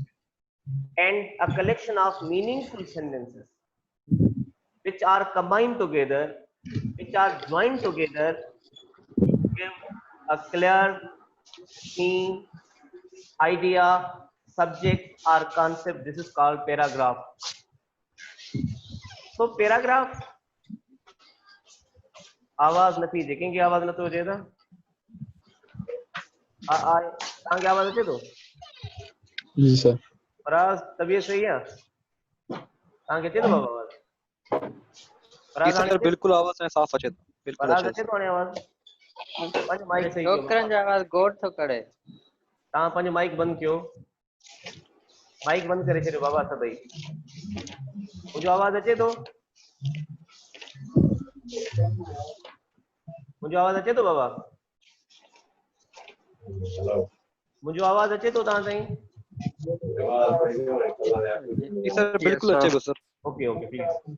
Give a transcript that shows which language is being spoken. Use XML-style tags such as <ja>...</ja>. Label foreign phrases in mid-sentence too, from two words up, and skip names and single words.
<en>And a collection of meaningful sentences which are combined together, which are joined together, give a clear meaning, idea, subject or concept. This is called paragraph. So paragraph</en> <sd>आवाज नथी अचे. कंहिंखे आवाज नथो अचे त तव्हांखे आवाज अचे थो? जी सर. फराज, तबीयत सही आहे? तव्हांखे अचे थो बाबा आवाज? जी सर, बिल्कुल आवाज है, साफ अचे थो. बिल्कुल अचे थो हाणे आवाज? पंहिंजो माइक सही कयो. छोकरनि जो आवाज गोड़ थो करे. तव्हां पंहिंजो माइक बंदि कयो. माइक बंदि करे छॾियो बाबा सभई. मुंहिंजो आवाज अचे थो? मुंहिंजो आवाज अचे थो बाबा? मुंहिंजो आवाज अचे थो तव्हां ताईं?</sd> <hi>जी सर बिल्कुल अच्छे को सर।</hi> <en>okay okay please.</en>